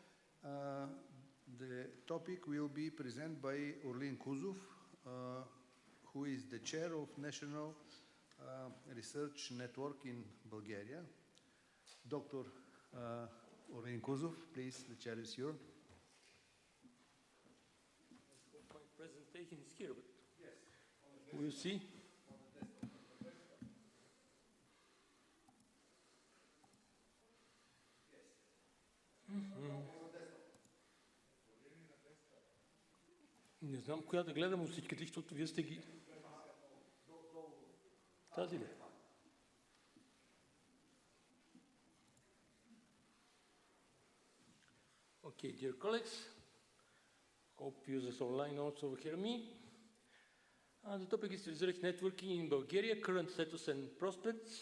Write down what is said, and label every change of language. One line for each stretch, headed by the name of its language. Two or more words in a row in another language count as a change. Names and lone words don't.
English: The topic will be presented by Orlin Kuzov, who is the chair of National Research Network in Bulgaria. Dr. Orlin Kuzov, please, the chair is yours. My presentation is here, but yes. We'll see.
Bulgarian: Не знам коя да гледам от всичките, защото вие сте ги... Тази ли?
English: Okay, dear colleagues, hope users online also hear me. The topic is research networking in Bulgaria, current status and prospects.